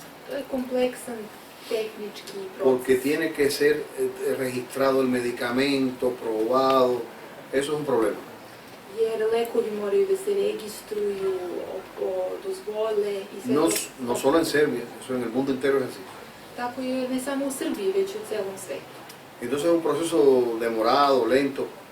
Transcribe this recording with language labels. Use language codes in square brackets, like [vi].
[sr] To je kompleksan tehnički [es] porque [sr] proces. [es] tiene que ser registrado el medicamento, probado, eso es un problema. [sr] Jer lekovi moraju da se registruju, dozvole i sve. [es] No solo en Serbia, eso en el mundo entero es así. [sr] Tako je ne samo u Srbiji, već u celom svetu. [es] Entonces es un proceso demorado, lento.